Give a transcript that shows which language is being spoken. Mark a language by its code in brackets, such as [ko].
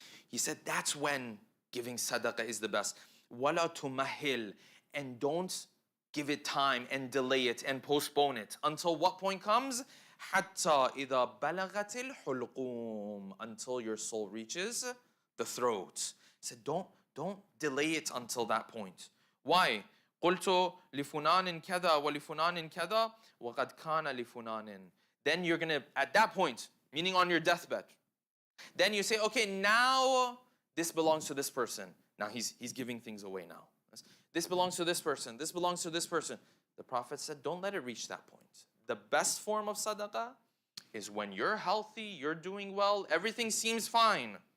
[en] He said that's when giving sadaqah is the best. [ar] وَلَا تُمَهِّلْ, [en] and don't give it time and delay it and postpone it. Until what point comes? [ar] حَتَّى إِذَا بَلَغَتِ الْحُلْقُومِ, [en] until your soul reaches the throat. He said don't delay it until that point. Why? [ar] قلت لفلان كذا ولفلان كذا وقد كان لفلان. [en] Then you're gonna, at that point, meaning on your deathbed, then you say, okay, now this belongs to this person. Now he's giving things away now. This belongs to this person. This belongs to this person. The Prophet said, don't let it reach that point. The best form of sadaqah is when you're healthy, you're doing well, everything seems fine.